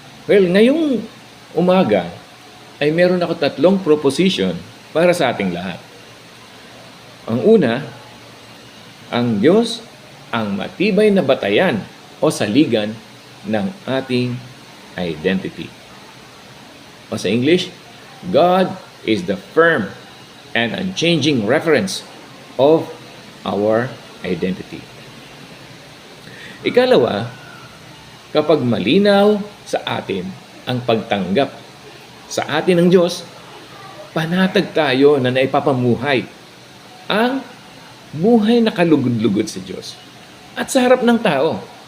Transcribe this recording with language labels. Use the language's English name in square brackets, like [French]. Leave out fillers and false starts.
[Filipino] Well, ngayong umaga, ay meron ako 3 proposition para sa ating lahat. Ang una, ang Diyos ang matibay na batayan o saligan ng ating identity. O sa English, [English] God is the firm and unchanging reference of our identity. [Filipino] Ikalawa, kapag malinaw sa atin ang pagtanggap sa atin ng Diyos, panatag tayo na naipapamuhay ang buhay na kalugod-lugod sa Diyos at sa harap ng tao.